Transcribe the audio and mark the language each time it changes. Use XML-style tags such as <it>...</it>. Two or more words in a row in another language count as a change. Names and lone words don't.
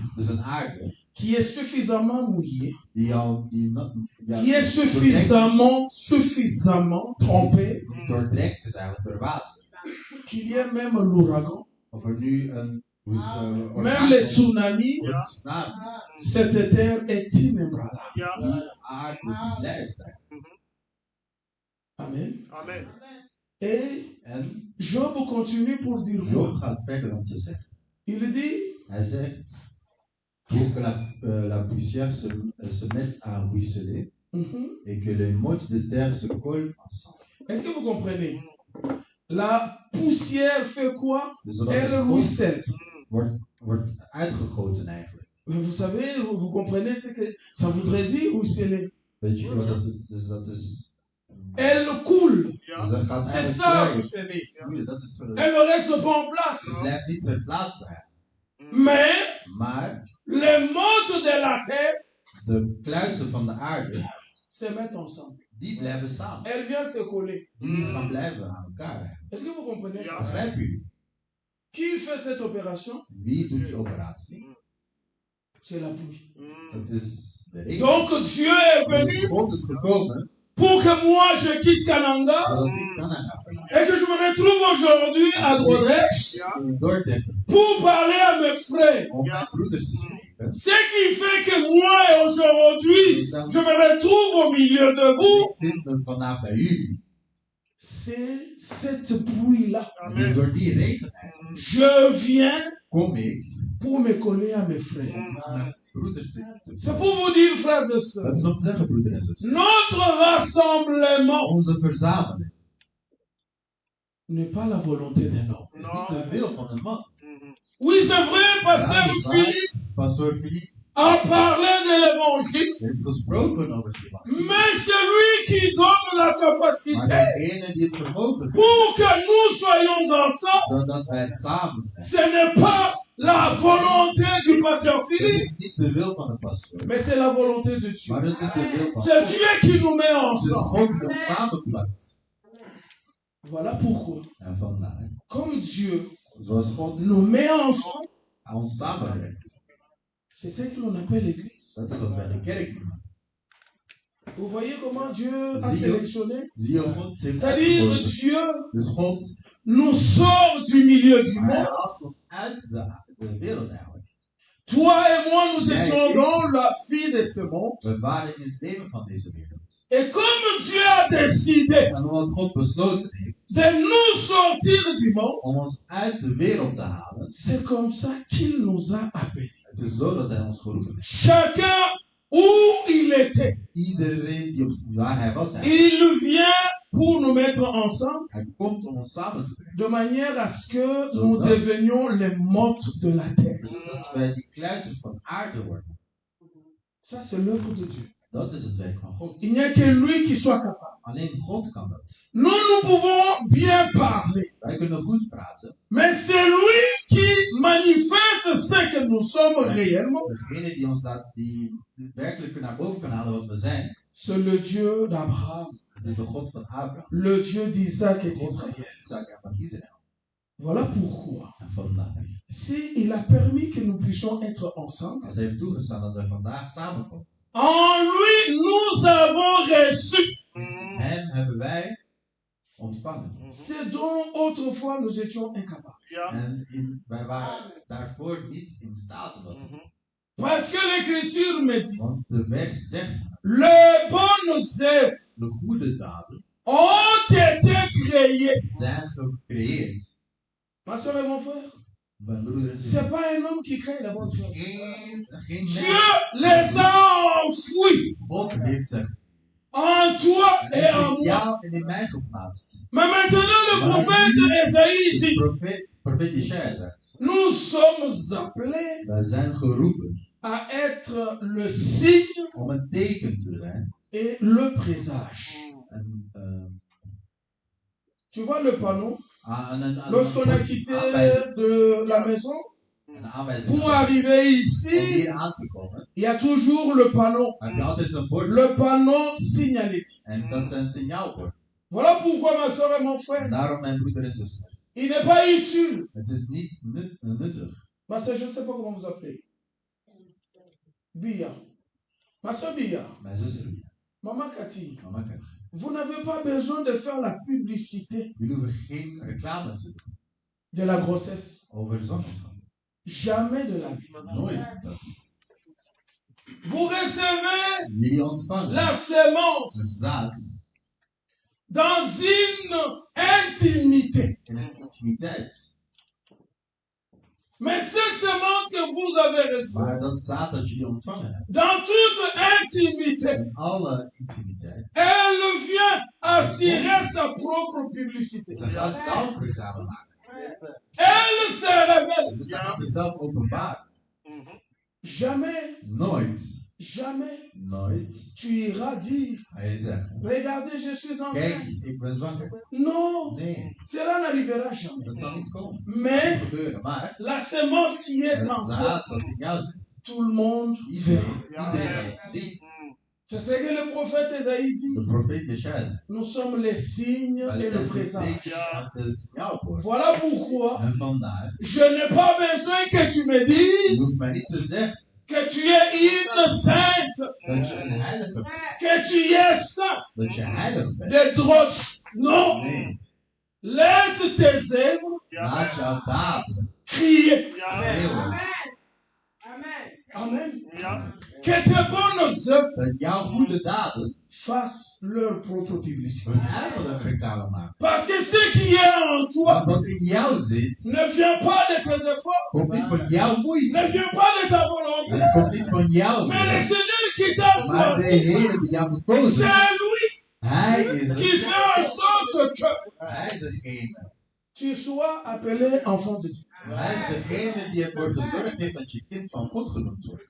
<nl>dus een aarde,</nl> <fr>qui est suffisamment mouillée, qui est suffisamment trompée,</fr> <nl>die doordrenkt is eigenlijk door water.</nl> <fr>qu'il y ait même l'ouragan,</fr> <nl>Of er nu een</nl> <fr>même</fr> <nl>orkaan</nl> <fr>les</fr> <nl>komt,</nl> <fr>tsunamis,</fr> <nl>een tsunami,</nl> <fr>cette terre est inébranlable.</fr> <nl>die aarde die blijft daar. Amen. Amen.</nl> <fr>Et</fr> <nl>En</nl> <fr>Job continue pour dire</fr> <nl>Job</nl> <fr>quoi?</fr> <nl>gaat verder om te zeggen.</nl> <fr>Il dit,</fr> <nl>Hij zegt,</nl> <fr>pour que la poussière se mette à ruisseler et que les mottes de terre se collent ensemble. est-ce que vous comprenez? La poussière fait quoi?</fr> <nl>Dus zodat</nl> <fr>Elle</fr> <nl>de stof</nl> <fr>ruisselle.</fr> <nl>wordt uitgegoten eigenlijk.</nl> <fr>Mais vous savez, vous comprenez ce que ça voudrait dire ruisseler?</fr> <nl>Weet je wat dat is? Dus dat is...</nl> <fr>Elle coule.</fr> <nl>Dus dat gaat</nl> <fr>C'est</fr> <nl>eigenlijk</nl> <fr>ça,</fr> <nl>vrij.</nl> <fr>ruisseler.</fr> <nl>Ja, dat is...</nl> <fr>Elle ne reste pas en place.</fr> <nl>Het blijft niet ter plaatse eigenlijk.</nl> <fr>Mais</fr> <nl>Maar</nl> <fr>les mottes de la terre</fr> <nl>de kluiten van de aarde</nl> <fr>se mettent ensemble.</fr> <nl>die blijven samen.</nl> <fr>Elles viennent se coller.</fr> <nl>Die gaan blijven aan elkaar.</nl> <fr>Est-ce que vous comprenez ça?</fr> <nl>Begrijp u?</nl> <fr>Qui fait cette opération?</fr> <nl>Wie doet die operatie?</nl> <fr>C'est la pluie.</fr> <nl>Dat is de regen.</nl> <fr>Donc Dieu est</fr> <nl>Dus</nl> <fr>venu</fr> <nl>God is gekomen</nl> <fr>pour que moi je quitte Kananga</fr> <nl>zodat ik Canada verlaat.</nl> <fr>et que je me retrouve aujourd'hui à Dordrecht</fr> <nl>Dordrecht</nl> <fr>pour parler à mes frères.</fr> <nl>om mijn broeders te spreken.</nl> <fr>Ce qui fait que moi aujourd'hui je me retrouve au milieu de vous,</fr> <nl>Ik vind me vandaag bij jullie.</nl> <fr>c'est cette pluie-là.</fr> <nl>Het is door die regen eigenlijk.</nl> <fr>Je viens</fr> <nl>Kom ik</nl> <fr>pour me coller à mes frères.</fr> <nl>om aan mijn broeders te</nl> <fr>C'est pour vous dire, frères et sœurs,</fr> <nl>Dat is om te zeggen, broeder en zuster.</nl> <fr>notre rassemblement</fr> <nl>Onze verzameling</nl> <fr>n'est pas la volonté d'un homme.</fr> <nl>is niet de wil van een man.</nl> <fr>Oui, c'est vrai, Pasteur</fr> <nl>Ja, dat is Philippe waar. Pastoor Philippe</nl> <fr>a parlé de l'évangile,</fr> <nl>heeft gesproken over het evangelie.</nl> <fr>mais c'est lui qui donne la</fr> <nl>Maar</nl> <fr>capacité</fr> <nl>degene die het vermogen heeft,</nl> <fr>pour que nous soyons ensemble.</fr> <nl>zodat wij samen zijn.</nl> <fr>Ce n'est pas la volonté du Pasteur</fr> <nl>Het</nl> <fr>Philippe,</fr> <nl>is niet de wil van de pastoor,</nl> <fr>mais c'est la volonté de Dieu.</fr> <nl>maar het is de wil van</nl> <fr>C'est Dieu qui nous met</fr> <nl>Het is</nl> <fr>ensemble.</fr> <nl>God die ons samenpakt.</nl> <fr>Voilà pourquoi,</fr> <nl>En vandaar,</nl> <fr>comme Dieu</fr> <nl>zoals God</nl> <fr>nous met ensemble,</fr> <nl>ons samenbrengt,</nl> <fr>c'est ce que l'on appelle l'Église.</fr> <nl>dat is wat wij de kerk noemen.</nl> <fr>Vous voyez comment Dieu a</fr> <nl>Zie je?</nl> <fr>sélectionné?</fr> <nl>Zie je, God heeft</nl> <fr>C'est-à-dire,</fr> <nl>uitgekozen.</nl> <fr>Dieu</fr> <nl>Dus God,</nl> <fr>nous sort du milieu du</fr> <nl>hij</nl> <fr>monde.</fr> <nl>haalt ons uit de wereld eigenlijk.</nl> <fr>Toi et moi, nous</fr> <nl>Jij</nl> <fr>étions</fr> <nl>en ik.</nl> <fr>dans la vie de ce monde.</fr> <nl>We waren in het leven van deze wereld.</nl> <fr>Et comme Dieu a décidé</fr> <nl>En omdat God besloten heeft</nl> <fr>de nous sortir du monde,</fr> <nl>om ons uit de wereld te halen,</nl> <fr>c'est comme ça qu'il nous a appelés.</fr> <nl>het is zo dat hij ons geroepen heeft.</nl> <fr>Chacun où il était,</fr> <nl>Iedereen die op waar hij was,</nl> <fr>il vient pour nous mettre ensemble</fr> <nl>hij komt om ons samen te brengen.</nl> <fr>de manière à ce que nous devenions les mottes de la terre.</fr> <nl>Zodat wij die kluiters van aarde worden.</nl> <fr>Ça, c'est l'œuvre de Dieu.</fr> <nl>Dat is het werk van God.</nl> <fr>Il n'y a que lui qui soit capable.</fr> <nl>Alleen God kan dat.</nl> <fr>Nous pouvons bien parler,</fr> <nl>Wij kunnen goed praten.</nl> <fr>mais c'est lui qui manifeste ce que nous sommes réellement.</fr> <nl>Degene die ons die werkelijk naar boven kan halen wat we zijn,</nl> <fr>C'est le Dieu d'Abraham,</fr> <nl>het is de God van Abraham.</nl> <fr>le Dieu d'Isaac et</fr> <nl>De God van</nl> <fr>d'Israël.</fr> <nl>Isaac en van Israël.</nl> <fr>Voilà pourquoi,</fr> <nl>En vandaar.</nl> <fr>s'il a permis que nous puissions être ensemble,</fr> <nl>Als hij heeft toegestaan dat we vandaag samenkomen.</nl> <fr>en lui nous avons reçu</fr> <nl>Hem hebben wij ontvangen.</nl> <fr>ce dont autrefois nous étions incapables.</fr> <nl>En wij waren daarvoor niet in staat om dat te doen.</nl> <fr>Parce que l'Écriture me dit,</fr> <nl>Want de vers zegt,</nl> <fr>les bonnes œuvres</fr> <nl>de goede daden</nl> <fr>ont été créées.</fr> <nl>zijn gecreëerd.</nl> <fr>Ma soeur et mon frère,</fr> <nl>Mijn broeder en zus.</nl> <fr>c'est pas un homme qui crée les bonnes</fr> <nl>Het</nl> <fr>œuvres.</fr> <nl>is geen</nl> <fr>Dieu</fr> <nl>mens.</nl> <fr>les a enfouis</fr> <nl>God heeft zich</nl> <fr>en toi</fr> <nl>in</nl> <fr>et en moi.</fr> <nl>jou en in mij geplaatst.</nl> <fr>Mais maintenant, le prophète Esaïe dit,</fr> <nl>Profeet Jesaja zegt,</nl> <fr>nous sommes appelés</fr> <nl>wij zijn geroepen</nl> <fr>à être le signe</fr> <nl>om een teken te zijn.</nl> <fr>et le présage.</fr> <nl>Een,</nl> <fr>Tu vois le panneau?</fr> <nl>een</nl> <fr>Lorsqu'on a quitté</fr> <nl>aanwijzing,</nl> <fr>de la maison</fr> <nl>een aanwijzing</nl> <fr>pour arriver</fr> <nl>om</nl> <fr>ici,</fr> <nl>hier aan te komen,</nl> <fr>il y a toujours le panneau.</fr> <nl>heb je altijd een bord.</nl> <fr>Le panneau signalétique.</fr> <nl>En dat zijn signaalbord.</nl> <fr>Voilà pourquoi, ma soeur et mon frère,</fr> <nl>Daarom mijn broeder en zuster.</nl> <fr>il n'est pas utile.</fr> <nl>Het is niet nuttig.</nl> <fr>Ma soeur, je ne sais pas comment vous appelez. Bia. Ma soeur Bia.</fr> <nl>Mijn zuster,</nl> <fr>Maman Cathy.</fr> <nl>mama Kat,</nl> <fr>Vous n'avez pas besoin de faire la publicité</fr> <nl>jullie hoeven geen reclame te doen</nl> <fr>de la grossesse.</fr> <nl>over zwangerschap.</nl> <fr>Jamais de la vie.</fr> <nl>Nooit dat.</nl> <fr>Vous recevez</fr> <nl>Jullie ontvangen</nl> <fr>la sémence</fr> <nl>een zaad</nl> <fr>dans une intimité.</fr> <nl>in een intimiteit.</nl> <fr>Mais cette sémence que vous avez reçue,</fr> <nl>Maar dat zaad dat jullie ontvangen hebben,</nl> <fr>dans toute intimité,</fr> <nl>in alle intimiteit,</nl> <fr>elle vient assurer sa propre publicité.</fr> <nl>ze gaat zelf reclame maken.</nl> <fr>Elle se révèle.</fr> <nl>Dus ze gaat zichzelf openbaren.</nl> <fr>Jamais,</fr> <nl>Nooit,</nl> <fr>jamais tu iras dire,</fr> <nl>ga je zeggen,</nl> <fr>regardez, je suis</fr> <nl>kijk,</nl> <fr>enceinte.</fr> <nl>ik ben zwanger.</nl> <fr>Non,</fr> <nl>Nee,</nl> <fr>cela n'arrivera jamais.</fr> <nl>dat zal niet komen.</nl> <fr>Mais</fr> <nl>Gebeuren. Maar</nl> <fr>la sémence qui est</fr> <nl>het</nl> <fr>en toi,</fr> <nl>zaad dat in jou zit,</nl> <fr>tout le monde verra.</fr> <nl>iedereen gaat het zien.</nl> <fr>C'est ce que le prophète Esaïe dit.</fr> <nl>De profeet Jesaja zegt.</nl> <fr>Nous sommes les signes</fr> <nl>Wij</nl> <fr>et le</fr> <nl>zijn de</nl> <fr>présage.</fr> <nl>tekens aan de signaalbord.</nl> <fr>Voilà pourquoi</fr> <nl>En vandaar,</nl> <fr>je n'ai pas besoin que tu me</fr> <nl>je</nl> <fr>dises</fr> <nl>hoeft mij niet te zeggen</nl> <fr>que tu es une sainte,</fr> <nl>dat je een heilige bent.</nl> <fr>que tu es saint,</fr> <nl>Dat je heilig bent.</nl> <fr>de droite. Non,</fr> <nl>Nee,</nl> <fr>laisse tes œuvres</fr> <nl>laat jouw daden</nl> <fr>crier.</fr> <nl>schreeuwen.</nl> <fr>Amen. Que tes bonnes œuvres</fr> <nl>Dat jouw goede daden</nl> <fr>fassent leur propre publicité.</fr> <nl>hun eigen reclame maken.</nl> <fr>Parce que ce qui est en toi</fr> <nl>Want wat in jou zit,</nl> <fr>ne vient pas de tes efforts,</fr> <nl>komt niet van jouw moeite.</nl> <fr>ne vient pas de ta volonté,</fr> <nl>Het komt niet van jou.</nl> <fr>mais le Seigneur qui t'a</fr> <nl>Maar de</nl> <fr>choisi,</fr> <nl>Heer die jou gekozen</nl> <fr>c'est</fr> <nl>heeft,</nl> <fr>lui</fr> <nl>Hij is</nl> <fr>qui fait en sorte que</fr> <nl>Hij is degene.</nl> <fr>tu sois appelé enfant de Dieu.</fr> <nl>Hij is degene die ervoor gezorgd heeft dat je kind van God genoemd wordt.</nl>